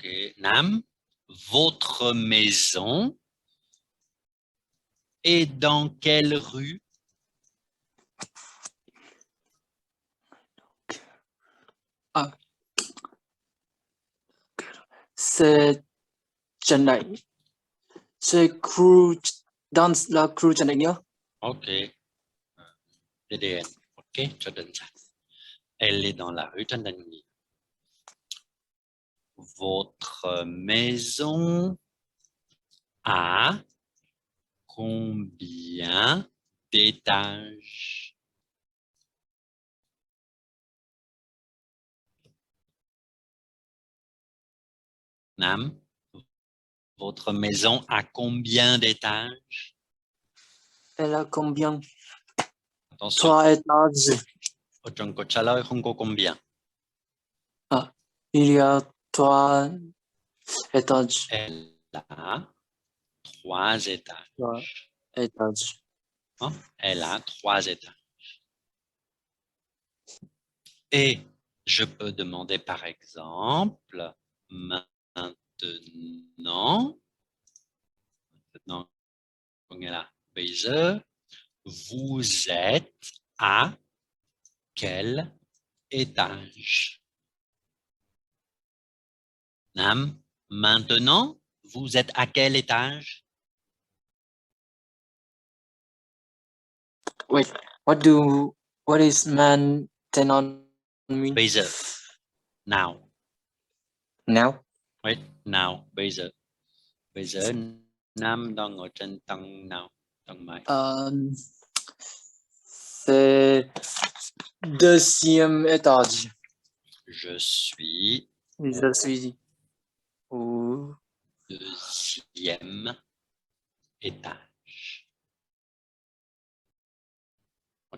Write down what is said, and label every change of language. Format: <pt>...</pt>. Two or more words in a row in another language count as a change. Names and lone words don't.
<fr>Nam, votre maison est dans quelle rue? C'est Trần Đại. C'est rue dans la rue Trần Đại Nghĩa.</fr> <vi>Ok. DDN. Ok, cho đơn giản.</vi> <fr>Elle est dans la rue Trần Đại Nghĩa. Votre maison a combien d'étages? Nam, votre maison a combien d'étages? Elle a combien? Attention, 3 étages.</fr> <vi>ở trong câu trả lời không có combien.</vi> <fr>Il y a 3 étages. Elle a 3 étages. 3 étages. Elle a 3 étages. Et je peux demander par exemple, Maintenant, on est là.</fr> <vi>Bây giờ,</vi> <fr>vous êtes à quel étage? Nam, maintenant, vous êtes à quel étage?</fr> <en>Wait, what is maintenant mean?</en> <vi>Bây giờ.</vi> <en>Now. Now? Wait, now.</en> <vi>Bây giờ. Bây giờ, Nam đang ở trên tầng nào? Tầng mấy?</vi> <fr>C'est deuxième étage. Je suis Je suis au deuxième étage. OK?</fr>